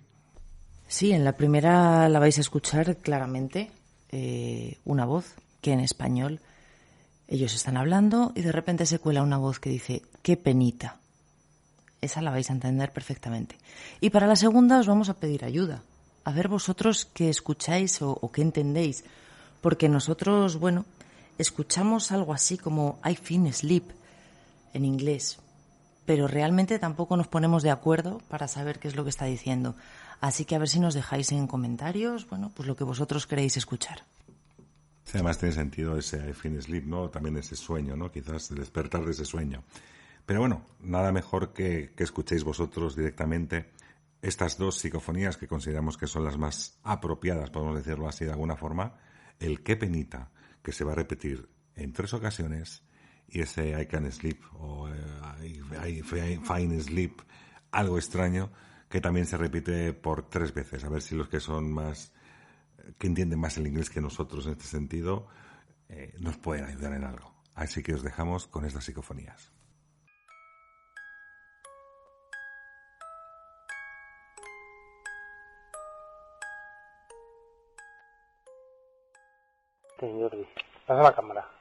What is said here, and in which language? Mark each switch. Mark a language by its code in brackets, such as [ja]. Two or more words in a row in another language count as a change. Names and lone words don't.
[es] Sí, en la primera la vais a escuchar claramente una voz que en español ellos están hablando y de repente se cuela una voz que dice ¡qué penita! Esa la vais a entender perfectamente. Y para la segunda os vamos a pedir ayuda. A ver vosotros qué escucháis o qué entendéis. Porque nosotros, escuchamos algo así como [en] I feel sleep [es] en inglés. Pero realmente tampoco nos ponemos de acuerdo para saber qué es lo que está diciendo. Así que a ver si nos dejáis en comentarios, pues lo que vosotros queréis escuchar. Sí, además tiene sentido ese [en] I feel sleep, [es] ¿no? También ese sueño, ¿no? Quizás despertar de ese sueño. Pero nada mejor que escuchéis vosotros directamente estas 2 psicofonías que consideramos que son las más apropiadas, podemos decirlo así de alguna forma, el qué penita, que se va a repetir en 3 ocasiones, y ese [en] I can sleep [es] o [en] I find sleep, [es] algo extraño, que también se repite por 3 veces. A ver si los que son más, que entienden más el inglés que nosotros en este sentido, nos pueden ayudar en algo. Así que os dejamos con estas psicofonías. Jordi, pasa la cámara.